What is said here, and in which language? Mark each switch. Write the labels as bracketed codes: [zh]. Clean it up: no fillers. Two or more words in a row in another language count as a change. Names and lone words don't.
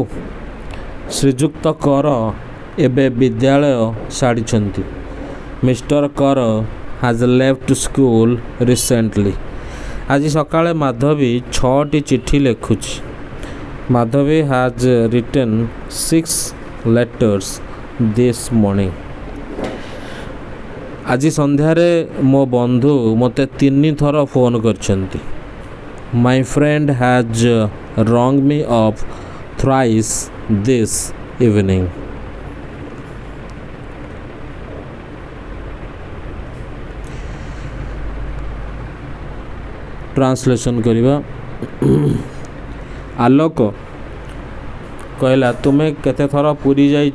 [or] ଶ୍ରୀଯୁକ୍ତ କର ଏବେ ବିଦ୍ୟାଳୟ ଛାଡ଼ିଛନ୍ତି। [en] Mister Kar has left school recently. [or] ଆଜି ସକାଳେ ମାଧବୀ 6ଟି ଚିଠି ଲେଖୁଛି। [en] Madhabi has written 6 letters this morning. [or] ଆଜି ସନ୍ଧ୍ୟାରେ ମୋ ବନ୍ଧୁ ମୋତେ 3 ଥର ଫୋନ୍ କରିଛନ୍ତି। [en] My friend has rung me of thrice this evening. [or] ଟ୍ରାନ୍ସଲେସନ୍ କରିବା। ଆଲୋକ କହିଲା, ତୁମେ କେତେଥର ପୁରୀ ଯାଇଛ?